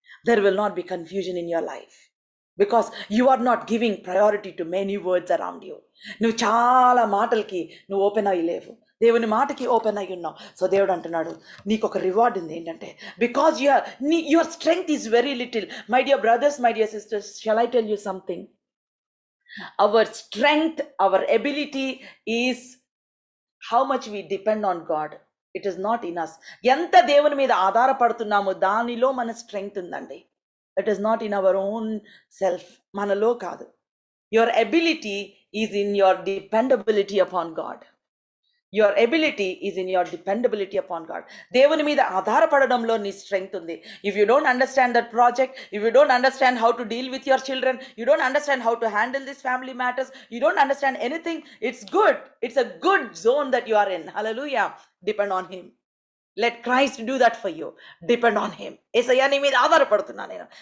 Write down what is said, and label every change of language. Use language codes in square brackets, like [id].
[en] There will not be confusion in your life because you are not giving priority to many words around you. [te] నువ్వు చాలా మాటలకి నువ్వు open అయ్యలేవు, దేవుని మాటకి open అయ్యి ఉన్నావు. సో దేవుడు అంటున్నాడు, నీకు ఒక రివార్డ్ ఉంది. ఏంటంటే, [en] Because your strength is very little. My dear brothers, my dear sisters, shall I tell you something? Our strength, our ability is how much we depend on God. It is not in us. [te] ఎంత దేవుని మీద ఆధారపడుతున్నామో దానిలో మన strength ఉందండి. [en] it is not in our own self, [te] మనలో కాదు. [en] Your ability is in your dependability upon God. Your ability is in your dependability upon God. [te] దేవుని మీద ఆధారపడడంలో నీ స్ట్రెంగ్త్ ఉంది. [en] If you don't understand that project, if you don't understand how to deal with your children, you don't understand how to handle these family matters, you don't understand anything, it's good. It's a good zone that you are in. Hallelujah. Depend on him. Let Christ do that for you. Depend on him. [te] యేసయ్యా, నీ మీద ఆధారపడుతున్నా నేను.